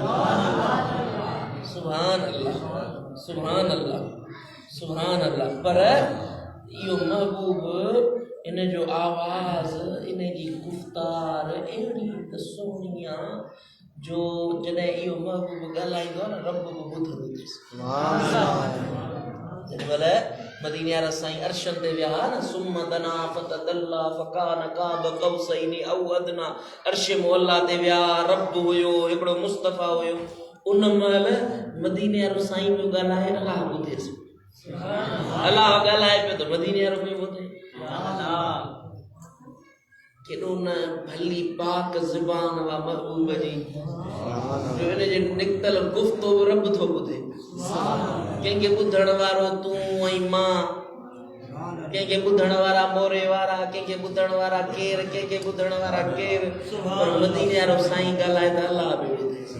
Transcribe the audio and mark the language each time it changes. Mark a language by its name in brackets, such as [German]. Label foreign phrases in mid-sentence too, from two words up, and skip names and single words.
[Arabic] سبحان الله سبحان الله سبحان الله [Sindhi] पर इहो महबूब इन जो आवाज़ इन जी गुफ़्तार अहिड़ी त सुहिणी आहे जो जॾहिं इहो महबूब ॻाल्हाईंदो आहे न रब बि ॿुधंदो अथसि जेॾीमहिल मदीने वारा साईं अर्शन ते विया न [Arabic] ثم دنا فتدلى فكان قاب قوسين أو أدنى [Sindhi] अर्श मुअल्ला ते विया रब हुयो हिकिड़ो मुस्तफ़ा हुयो उन महिल मदीने वारो साईं पियो ॻाल्हाए अलाह ॿुधेसि अलाह ॻाल्हाए पियो त मदीने वारो पियो ॿुधे केॾो न भली पाक ज़ुबान वा महबूब जी जो इन जे निकतल गुफ़्तो बि रब थो ॿुधे कंहिंखे ॿुधण वारो तूं ऐं मां कंहिंखे ॿुधण वारा मोरे वारा कंहिंखे ॿुधण वारा केरु कंहिंखे ॿुधण वारा केरु पर मदीने वारो साईं ॻाल्हाए त अलाह बि ॿुधे